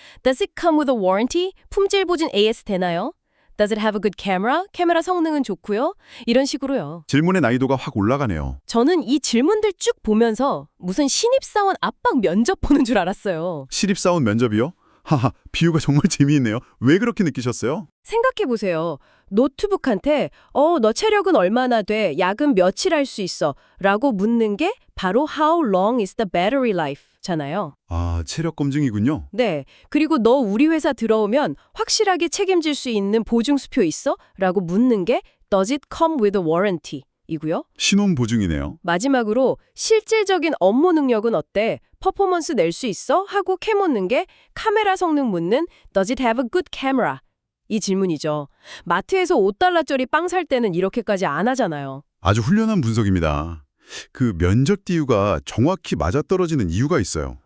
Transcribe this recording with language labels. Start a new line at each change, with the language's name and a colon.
English: Does it come with a warranty?
Korean: 품질 보증 AS 되나요?
English: Does it have a good camera?
Korean: 카메라 성능은 좋고요. 이런 식으로요. 질문의 난이도가 확 올라가네요. 저는 이 질문들 쭉 보면서 무슨 신입사원 압박 면접 보는 줄 알았어요. 신입사원 면접이요? 하하, 비유가 정말 재미있네요. 왜 그렇게 느끼셨어요? 생각해보세요. 노트북한테 너 체력은 얼마나 돼? 야근 며칠 할 수 있어? 라고 묻는 게 바로
English: How long is the battery life?
Korean: 잖아요. 아, 체력 검증이군요. 네. 그리고 너 우리 회사 들어오면 확실하게 책임질 수 있는 보증수표 있어? 라고 묻는 게
English: Does it come with a warranty?
Korean: 이고요. 신원 보증이네요. 마지막으로 실질적인 업무 능력은 어때? 퍼포먼스 낼 수 있어? 하고 캐묻는 게 카메라 성능 묻는
English: Does it have a good camera?
Korean: 이 질문이죠. 마트에서 $5짜리 빵 살 때는 이렇게까지 안 하잖아요. 아주 훌륭한 분석입니다. 그 면접 띠유가 정확히 맞아떨어지는 이유가 있어요.